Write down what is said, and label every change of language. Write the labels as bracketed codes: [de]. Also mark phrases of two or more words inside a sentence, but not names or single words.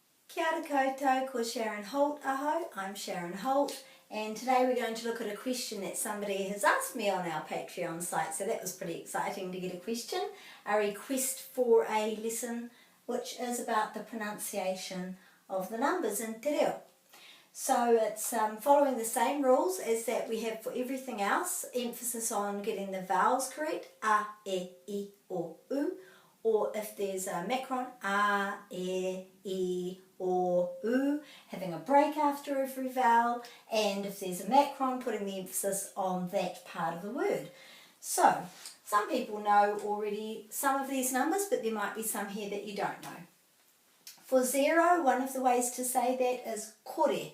[mi] Kia ora koutou, ko Sharon Holt aho. [en] I'm Sharon Holt, and today we're going to look at a question that somebody has asked me on our Patreon site, so that was pretty exciting to get a question, a request for a lesson which is about the pronunciation of the numbers in Te Reo. So it's following the same rules as that we have for everything else, emphasis on getting the vowels correct, a, e, I, o, u, or if there's a macron, a, e, I, o, u, having a break after every vowel, and if there's a macron, putting the emphasis on that part of the word. So, some people know already some of these numbers, but there might be some here that you don't know. For 0, one of the ways to say that is kore.